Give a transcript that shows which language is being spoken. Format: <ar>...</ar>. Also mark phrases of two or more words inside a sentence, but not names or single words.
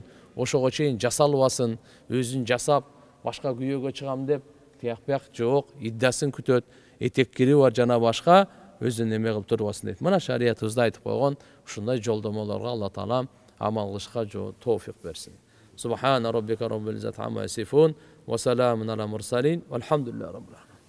<ky>Ошого чейин жасалбасын, өзүн жасап, башка күйөөгө чыгам деп, тияк-бияк жок, иддасын күтөт. этеккири бар жана башка өзүн эме кылып турбасын дейт. Мына шариятыбызда айтып койгон ушундай жолдомолорго Алла таала амал кылышка товфик берсин.</ky> <ar>سبحان ربك رب العزة عما يصفون وسلام على المرسلين والحمد لله رب العالمين.</ar>